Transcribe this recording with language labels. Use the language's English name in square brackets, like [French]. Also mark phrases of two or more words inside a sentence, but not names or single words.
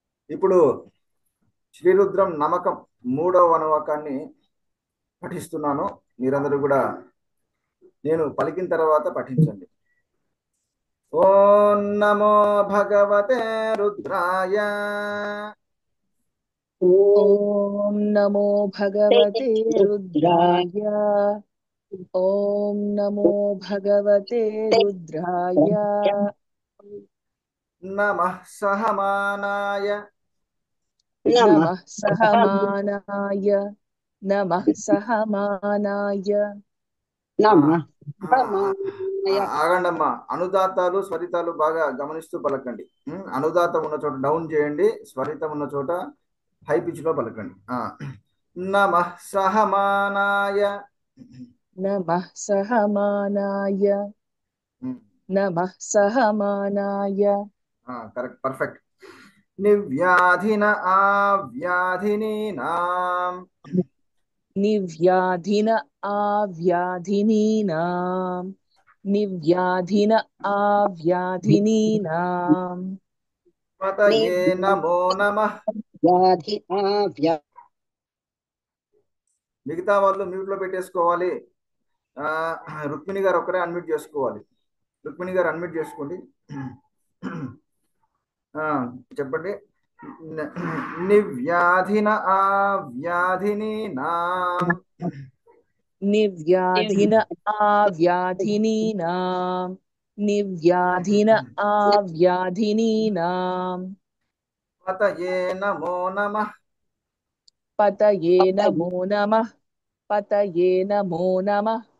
[Telugu] ఇప్పుడు శ్రీరుద్రం నమకం మూడవ అనువాకాన్ని పఠిస్తున్నాను. మీరందరూ కూడా నేను పలికిన తర్వాత పఠించండి. [Sanskrit] ఓం నమో భగవతే రుద్రాయ. ॐ नमो भगवते रुद्राय। ॐ नमो भगवते रुद्राय। నమః సహమానాయ. नमः सहमानाय। नमः सहमानाय। ఆ, నమ [Telugu] ఆ, ఆగండమ్మా. అనుదాతాలు స్వరితాలు బాగా గమనిస్తూ పలకండి. అనుదాతం ఉన్న చోట డౌన్ చేయండి, స్వరితం ఉన్న చోట [English] high pitch [Telugu] లో పలకండి. [Sanskrit] నమః సహమానాయ. नमः सहमानाय। नमः सहमानाय। [English] correct, perfect. [Sanskrit] నివ్యాధిన ఆవ్యాధినీనాం. निव्याधिन आव्याधिनीनां। निव्याधिन आव्याधिनीनाम्। పతయే నమో నమః. వ్యాధి [Telugu] మిగతా వాళ్ళు మ్యూట్ లో పెట్టేసుకోవాలి. రుక్మిణి గారు ఒక్కరే అన్మ్యూట్ చేసుకోవాలి. రుక్మిణి గారు అన్మ్యూట్ చేసుకోండి. చెప్పండి. [Sanskrit] నివ్యాధిన ఆవ్యాధినీనాం. निव्याधिन आव्याधिनीनाम्। निव्याधिन आव्याधिनीनाम्। పతయే నమో నమః. पतये नमो नमः। पतये नमो नमः।